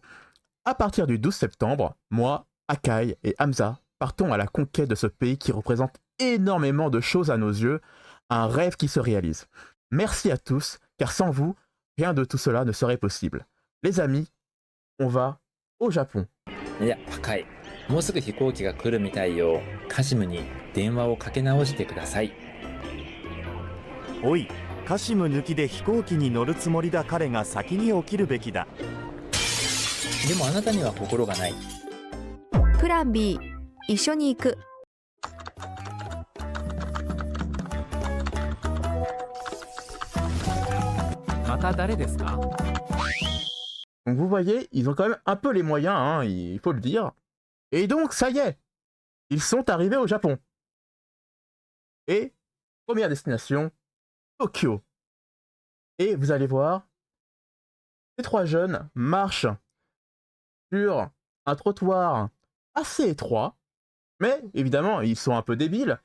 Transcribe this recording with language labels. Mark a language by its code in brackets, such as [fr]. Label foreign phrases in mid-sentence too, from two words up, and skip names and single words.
[fr] À partir du 12 septembre, moi, Akai et Hamza partons à la conquête de ce pays qui représente énormément de choses à nos yeux, un rêve qui se réalise. Merci à tous, car sans vous, rien de tout cela ne serait possible. Les amis, on va au Japon. [ja] いや、高い。もうすぐ飛行機が来るみたいよ。カシムに電話をかけ直してください。おい、カシム抜きで飛行機に乗るつもりだ彼が先に起きるべきだ。でもあなたには心がない。プラン B、一緒に行く。また誰ですか？ [fr] Donc vous voyez, ils ont quand même un peu les moyens, hein, il faut le dire. Et donc, ça y est, ils sont arrivés au Japon. Et, première destination, Tokyo. Et vous allez voir, ces 3 jeunes marchent sur un trottoir assez étroit, mais évidemment, ils sont un peu débiles.